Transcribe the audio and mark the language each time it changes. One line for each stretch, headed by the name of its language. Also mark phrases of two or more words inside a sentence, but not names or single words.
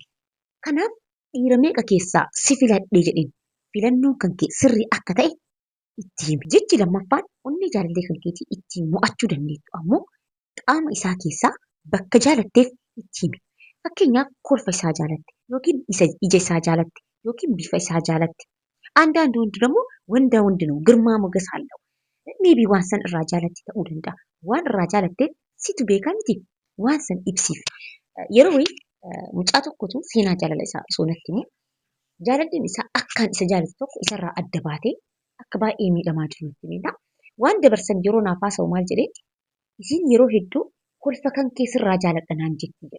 Oromo: Kanaaf dhiira meeqa keessaa si filadhee jedheen filannoon kan kee sirrii akka ta'e itti himi. Jechi lammaffaan onnee jaalallee kan keetii ittiin mo'achuu dandeettu ammoo qaama isaa keessaa bakka jaalatteef itti himi. Fakkeenyaaf kolfa isaa jaalatte yookiin ija isaa jaalatte yookiin bifa isaa jaalatte.
Amharic: አንዳንድ ወንድ ደግሞ ወንዳ ወንድ ነው ግርማ ሞገስ አለው ሜቢ
Oromo: waan san irraa jaalatte ta'uu danda'a. Waan irraa jaalatteef situ beeka miti waan san ibsiif. Yeroo wayii mucaa tokkotu seenaa jaalala isaa osoo natti himu jaalalleen isaa akkaan isa jaalatu tokko isarraa adda baatee akka baay'ee miidhamaa jiru natti himedha. Waan dabarsan yeroo naaf haasa'u maal jedhee isin yeroo hedduu kolfa kan kee sirraa jaaladha naan jetti jedha.